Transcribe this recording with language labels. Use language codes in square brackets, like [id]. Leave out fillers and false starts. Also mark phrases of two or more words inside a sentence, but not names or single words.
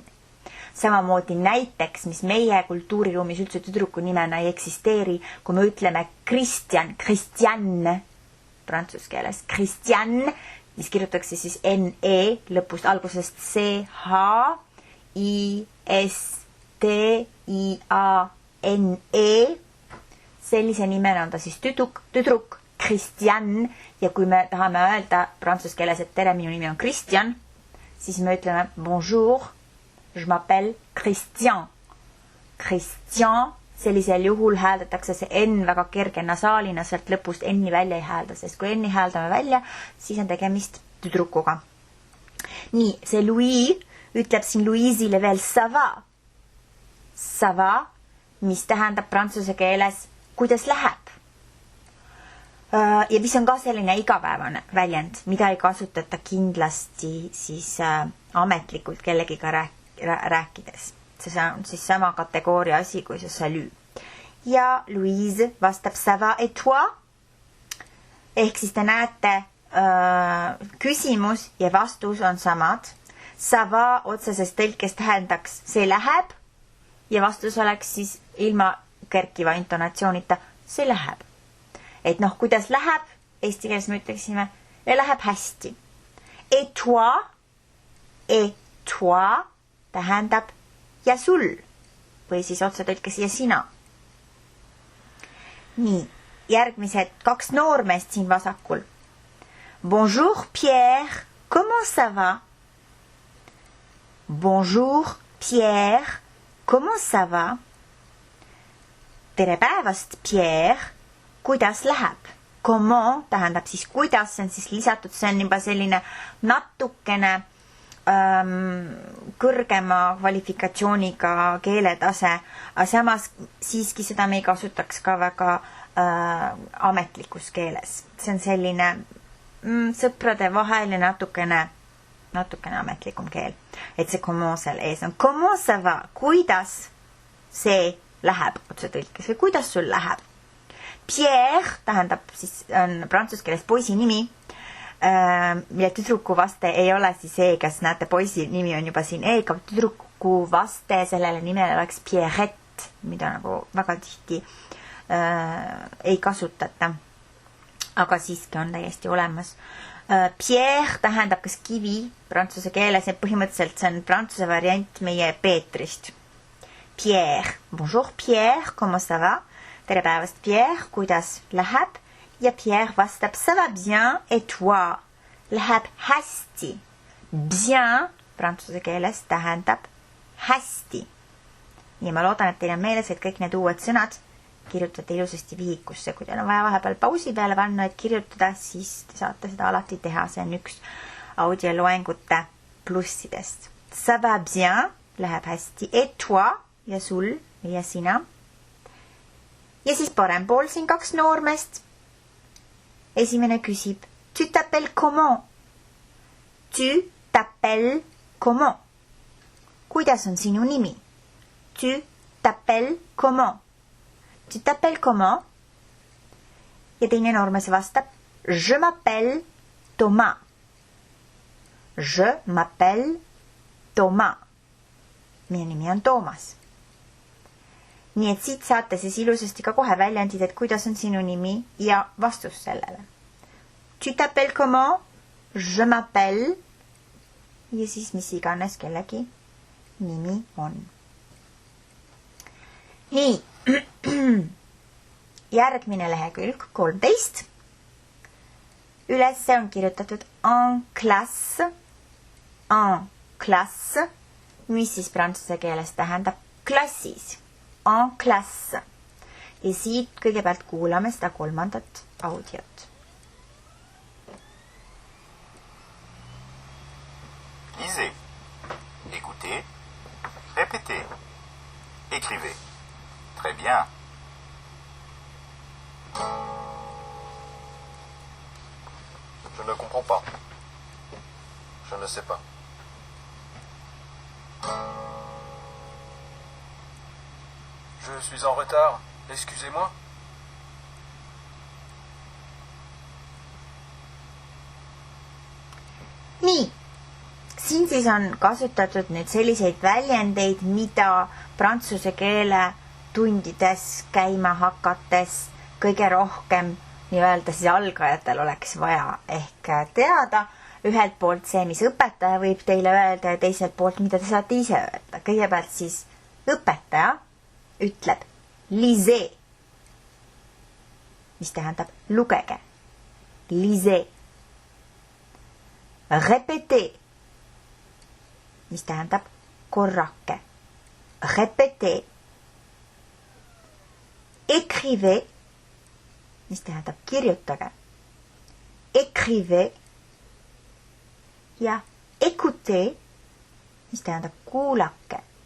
[et] Samamoodi näiteks, mis meie kultuuriruumis üldse tüdruku nimena ei eksisteeri, kui me ütleme Christian, Christiane, prantsuse keeles Christian, mis kirjutatakse siis N-E lõpust algusest C-H, I-S-T-I-A-N-E. Sellise nimena on ta siis tüdruk Christian ja kui me tahame öelda prantsuse keeles, et tere, minu nimi on Christian, siis me ütleme [fr] bonjour, je m'appelle Christian. [et] Christian, sellisel juhul hääldatakse see N väga kerge nasaalina, sealt lõpust N-i välja ei häälda, sest kui N-i hääldame välja, siis on tegemist tüdrukuga. Nii, see Louis ütleb siin Louise'ile veel [fr] ça va. Ça va, [et] mis tähendab prantsuse keeles, kuidas läheb. Ja mis on ka selline igapäevane väljend, mida ei kasutata kindlasti siis ametlikult kellegiga rääkides. See on siis sama kategooria asi kui see salut. Ja Louise vastab [fr] ça va et toi? [et] Ehk siis te näete küsimus ja vastus on samad. [fr] Ça va [et] otseses tõlkes tähendaks see läheb ja vastus oleks siis ilma kerkiva intonatsioonita see läheb. Et noh, kuidas läheb, eesti keeles me ütleksime, läheb hästi. [fr] Et toi [et] tähendab ja sul või siis otse tõlkes ja sina. Nii, järgmised 2 noormeest siin vasakul. [fr] Bonjour Pierre, comment ça va? Bonjour Pierre, comment ça va? [et] Tere päevast Pierre, kuidas läheb? Comment tähendab siis kuidas, see on siis lisatud, see on juba selline natukene kõrgema kvalifikatsiooniga keeletase, aga samas siiski seda me ei kasutaks ka väga ametlikus keeles. See on selline sõprade vahel ja natukene ametlikum keel. Et see comment seal ees on. [fr] Comment ça va? [et] Kuidas see läheb otse tõlkes või kuidas sul läheb? Pierre tähendab siis on prantsuse keeles poisi nimi, mille tüdruku vaste ei ole siis E, kas näete, poisi nimi on juba siin E-ga, vaste sellele nimele oleks Pierrette, mida nagu väga tihti ei kasutata. Aga siiski on täiesti olemas. Pierre tähendab kas kivi prantsuse keeles ja põhimõtteliselt see on prantsuse variant meie Peetrist. Pierre. [fr] Bonjour Pierre, comment ça va? [et] Tere päevast Pierre, kuidas läheb? Ja Pierre vastab, [fr] ça va bien, et toi? [et] Läheb hästi. Bien prantsuse keeles tähendab hästi. Ja ma loodan, et teil on meeles, et kõik need uued sõnad kirjutate ilusasti vihikusse. Kui teil on vaja vahepeal pausi peale panna, et kirjutada, siis te saate seda alati teha. See on üks audioloengute plussidest. [fr] Ça va bien, [et] läheb hästi. [fr] Et toi, [et] ja sul, ja sina. Ja siis parem pool siin 2 noormest. Esimene küsib, [fr] tu t'appelles comment? Tu t'appelles comment? [et] Kuidas on sinu nimi? [fr] Tu t'appelles comment? Tu t'appelles comment? [et] Ja teine noormes vastab, [fr] je m'appelle Thomas. Je m'appelle Thomas. [et] Minu nimi on Toomas. Nii et siit saate siis ilusasti ka kohe väljendid, et kuidas on sinu nimi ja vastus sellele. [fr] Tu t'appelles comment? Je m'appelle. [et] Ja siis mis iganes kellegi nimi on. Nii. Järgmine lehekülg 13. Üles on kirjutatud [fr] en classe. En classe. [et] Mis siis prantsuse keeles tähendab klassis. [fr] En classe. [et] Ja siit kõigepealt kuulame seda 3. audiot. [fr] Lisez, écoutez, répétez, écrivez. Très bien. Je ne comprends pas. Je ne sais pas. Je suis en retard. Excusez-moi. [et] Nii. Siin siis on kasutatud nüüd selliseid väljendeid, mida prantsuse keele tundides käima hakates kõige rohkem nii-öelda siis algajatel oleks vaja ehk teada. Ühelt poolt see, mis õpetaja võib teile öelda ja teiselt poolt, mida te saate ise öelda. Kõigepealt siis õpetaja ütleb lisez, mis tähendab lugege. [fr] Lisez. Répétez, [et] mis tähendab korrake. [fr] Répétez. [et] Écrivez, mis tähendab kirjutage. [fr] Écrivez. [et] Ja écoutez, mis tähendab kuulake.